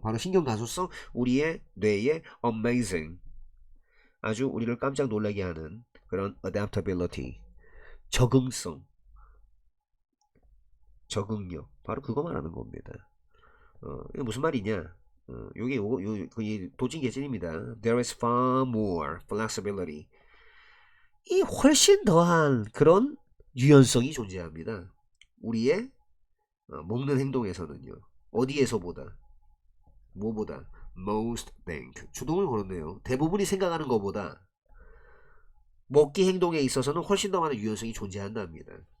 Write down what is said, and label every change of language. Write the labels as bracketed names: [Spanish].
[Korean] 바로 신경 가소성, 우리의 뇌의 amazing, 아주 우리를 깜짝 놀라게 하는 그런 adaptability, 적응성, 적응력, 바로 그거 말하는 겁니다. 이게 무슨 말이냐? 요게 그 도찐개찐입니다. [English] There is far more flexibility. [Korean] 이 훨씬 더한 그런 유연성이 존재합니다. 우리의 먹는 행동에서는요. 어디에서보다? 뭐보다? [English] Most think. [Korean] 주동을 걸었네요. 대부분이 생각하는 것보다 먹기 행동에 있어서는 훨씬 더 많은 유연성이 존재한답니다.